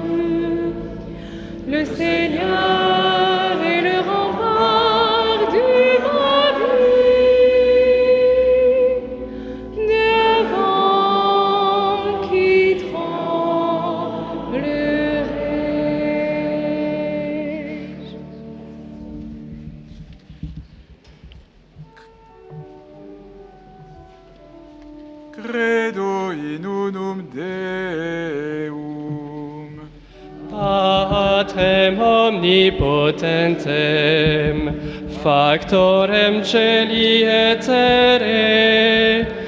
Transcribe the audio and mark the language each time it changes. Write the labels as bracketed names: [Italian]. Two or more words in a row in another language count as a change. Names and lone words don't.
[French] Le Seigneur est le rempart de ma vie, devant qui tremblerais-je? [Latin] Credo in unum Deum. Patrem omnipotentem, factorem celi et terrae,